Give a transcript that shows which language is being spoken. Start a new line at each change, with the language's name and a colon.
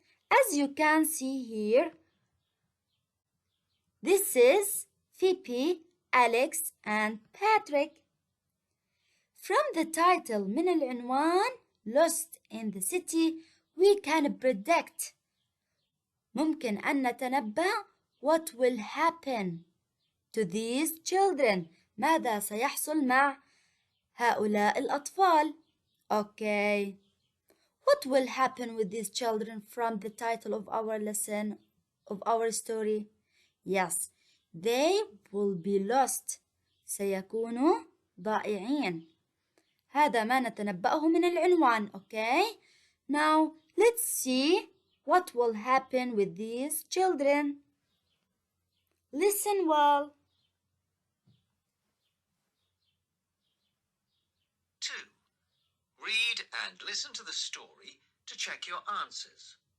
English: As you can see here, this is Phoebe, Alex, and Patrick. From the title
Arabic: من العنوان
English: Lost in the City, we can predict.
Arabic: ممكن أن نتنبأ
English: what will happen to these children.
Arabic: ماذا سيحصل مع هؤلاء الأطفال؟ Okay.
English: What will happen with these children from the title of our lesson, of our story? Yes, they will be lost.
Arabic: سيكونوا ضائعين. هذا ما نتنبأه من العنوان.
English: Okay. Now let's see what will happen with these children. Listen well. 2. Read and listen to the story to check your answers.